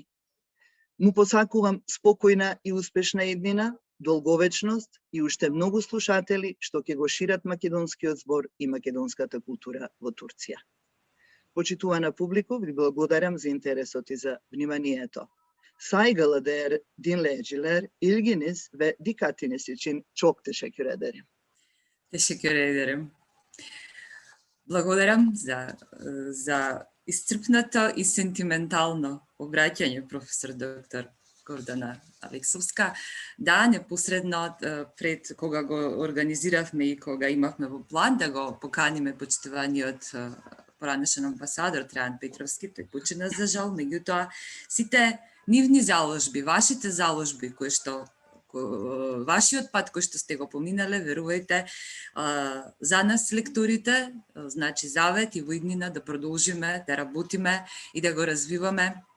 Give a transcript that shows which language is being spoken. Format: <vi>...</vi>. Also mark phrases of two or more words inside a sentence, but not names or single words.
<mk>Му посакувам спокојна и успешна иднина, долговечност и уште многу слушатели што ќе го шират македонскиот збор и македонската култура во Турција. Почитувана публику, ви благодарам за интересот и за вниманието.</mk> <tr>Saygıdeğer dinleyiciler, ilginiz ve dikkatiniz için çok teşekkür ederim. Teşekkür ederim.</tr> <mk>Благодарам за исцрпнато и сентиментално обраќање, професор д-р. Гордана Алексовска. Да, непосредно пред кога го организиравме и кога имавме во план да го поканиме почитуваниот поранешен амбасадор Трајан Петровски, тој почина за жал, меѓутоа сите нивни заложби, вашите заложби вашиот пат кој што сте го поминале, верувајте, за нас лекторите, значи завет и во иднина да продолжиме, да работиме и да го развиваме</mk>